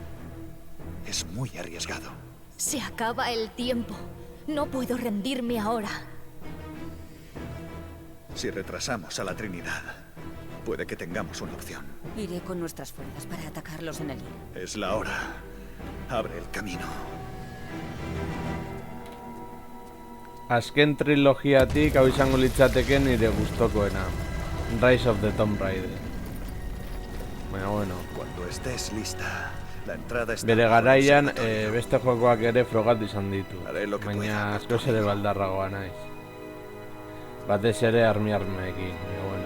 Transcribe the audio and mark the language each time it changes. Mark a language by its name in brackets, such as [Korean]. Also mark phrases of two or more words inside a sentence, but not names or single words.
[Spanish] Es muy arriesgado. Se acaba el tiempo. No puedo rendirme ahora. Si retrasamos a la Trinidad, puede que tengamos una opción. Iré con nuestras fuerzas para atacarlos en el hilo. Es la hora. Abre el camino. [Basque] Azken trilogiatik hau izango litzateke nire gustokoena. Rise of the Tomb Raider. Bueno. [Spanish] Cuando estés lista, la entrada está. [Basque] Bere garaian beste jokoak ere frogatu izan ditu. [Spanish] Lo que [Basque] baina askoz ere baldarragoa naiz. Batez ere armeekin. Bueno.